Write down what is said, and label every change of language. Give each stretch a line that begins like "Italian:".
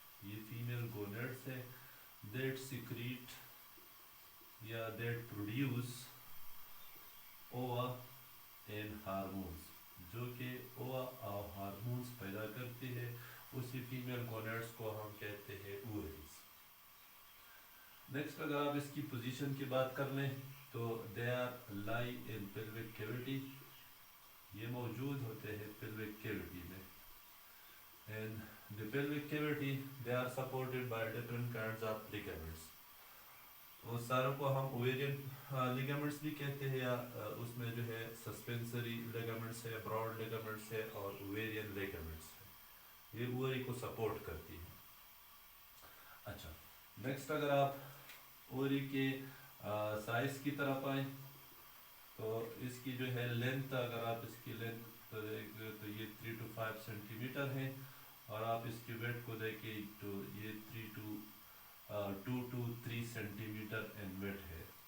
Urdu: یہ فیمیل گونیڈس ہیں
English: that secrete یا that produce ova and hormones,
Urdu: جو کہ اووا اور ہارمونس پیدا کرتے ہیں. اسی فیمیل گونیڈس کو ہم کہتے ہیں اوریز. نیکسٹ اگر آپ اس کی پوزیشن کی بات کر لیں تو
English: They are lie in pelvic cavity.
Urdu: یہ موجود ہوتے ہیں پیلوک کیوٹی میں.
English: And the pelvic cavity, they are supported by different kinds of ligaments.
Urdu: وہ ساروں کو ہم اویرین لیگامنٹس بھی کہتے ہیں, یا اس میں جو ہے سسپینسری لیگامنٹس ہے, براڈ لیگامنٹس ہے اور اویرین لیگامنٹس ہے. یہ اوری کو سپورٹ کرتی ہے. اچھا, نیکسٹ اگر آپ اوری کے سائز کی طرف آئیں تو اس کی جو ہے لینتھ, اگر آپ اس کی لینتھ تو یہ 3 to 5 سینٹی میٹر ہے, اور آپ اس کی ویٹ کو دیکھیں تو یہ 2 to 3 centi metre in wait ہے.